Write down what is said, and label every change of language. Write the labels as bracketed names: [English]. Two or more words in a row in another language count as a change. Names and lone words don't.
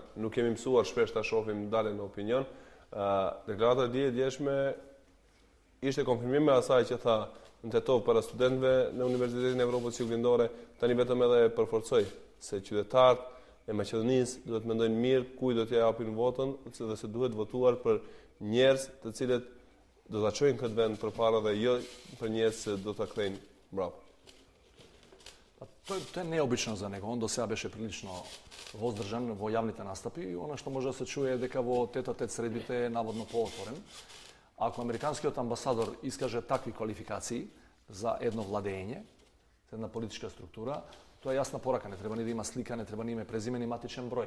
[Albanian] Nuk kemi mësuar shpesh ta shohim daljen në opinion. Deklarata e djeshme ishte konfirmim me asaj që tha në Tetov para studentëve në Universitetin e Evropës Juglindore, tani vetëm edhe përforcoi se qytetarët e Maqedonisë duhet të mendojnë mirë kujt do t'ia japin votën dhe se duhet votuar për njerëz të cilët do ta çojnë këtë vend përpara dhe jo për njerëz që do ta kthejnë mbrapa. [Macedonian] То је необично за него. Он до сега беше прилично воздржан во јавните настапи. Она што може да се чуе дека во тет-а-тет средбите е наводно поотворен. Ако американскиот амбасадор искаже такви квалификации за едно владење, за една политичка структура, тоа е јасна порака. Не треба ни да има слика, не треба ни име, презиме, ни матичен број.